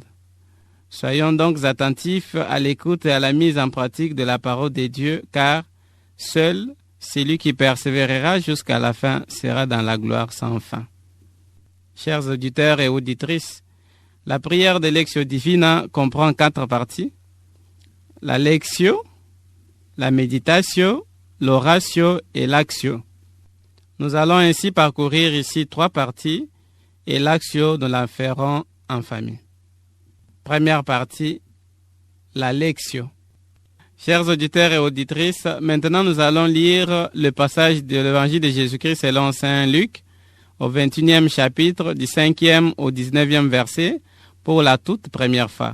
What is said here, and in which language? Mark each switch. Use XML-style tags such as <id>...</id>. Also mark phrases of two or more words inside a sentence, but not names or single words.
<fr>Soyons donc attentifs à l'écoute et à la mise en pratique de la parole de Dieu, car seul celui qui persévérera jusqu'à la fin sera dans la gloire sans fin. Chers auditeurs et auditrices, la prière de Lectio Divina comprend 4 parties. La Lectio, la Meditatio, l'Oratio et l'Actio. Nous allons ainsi parcourir ici 3 parties et l'Actio nous la ferons en famille. Première partie, la Lectio. Chers auditeurs et auditrices, maintenant nous allons lire le passage de l'Évangile de Jésus-Christ selon Saint Luc, au 21e chapitre, du 5e au 19e verset, pour la toute première fois.</fr>